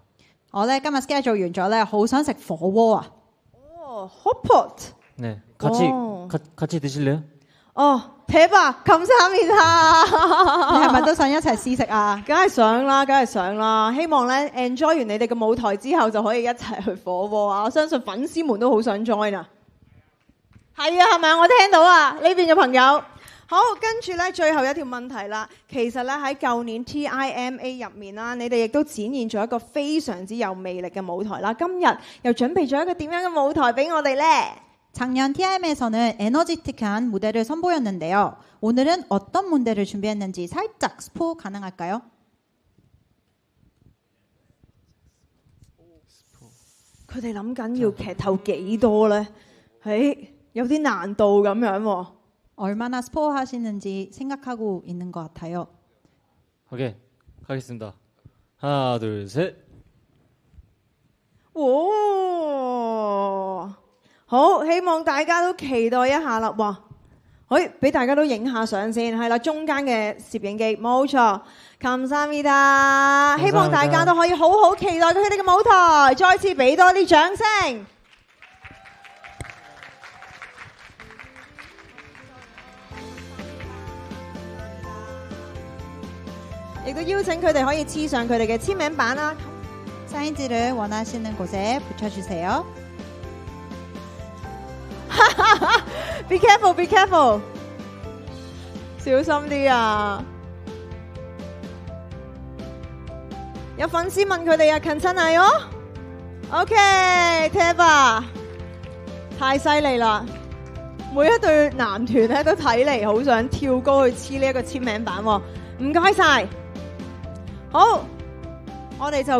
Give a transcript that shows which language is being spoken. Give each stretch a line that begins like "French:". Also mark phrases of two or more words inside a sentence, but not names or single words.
Cantonese: 我咧今日 schedule 完咗咧，好想食火鍋啊！
Korean: 헛pot. 네, 같이 드실래요? 대박! 감사합니다.
Cantonese: 你係咪都想一齊試食啊？梗係想啦！希望咧 enjoy 完你哋嘅舞台之後，就可以一齊去火鍋啊！我相信粉絲們都好想 join 啊！係啊，係咪啊？我聽到啊，呢邊嘅朋友。好，跟住咧最後一條問題啦。其實咧喺舊年 TIMA 入面啦，你哋亦都展現咗一個非常之有魅力嘅舞台啦。今日又準備咗一個點樣嘅舞台俾我哋呢？
Korean: 작년 TIM에서는 에너지틱한 무대를 선보였는데요. 오늘은 어떤 무대를 준비했는지 살짝 스포 가능할까요?
Cantonese: 佢哋諗緊要劇透幾多呢？有啲難度咁樣喎。
Korean: 얼마나 스포 하시는지 생각하고 있는 것 같아요. 오케이, 가겠습니다. 하나, 둘, 셋.
Cantonese: 哦，好，希望大家都期待一下啦。哇，俾大家都影下相先，係啦，中間嘅攝影機，冇錯。감사합니다，希望大家都可以好好期待佢哋嘅舞台，再次俾多啲掌聲。亦都邀請佢哋可以黐上佢哋嘅簽名版啦。
Korean: 사인지를 원하시는 곳에 붙여주세요.
English: Be careful, be careful，
Cantonese: 小心啲啊！有粉絲問佢哋啊，近親係哦。OK，Teba， 太犀利啦！每一對男團咧都睇嚟好想跳高去黐呢一個簽名版喎。唔該晒，好，我哋就。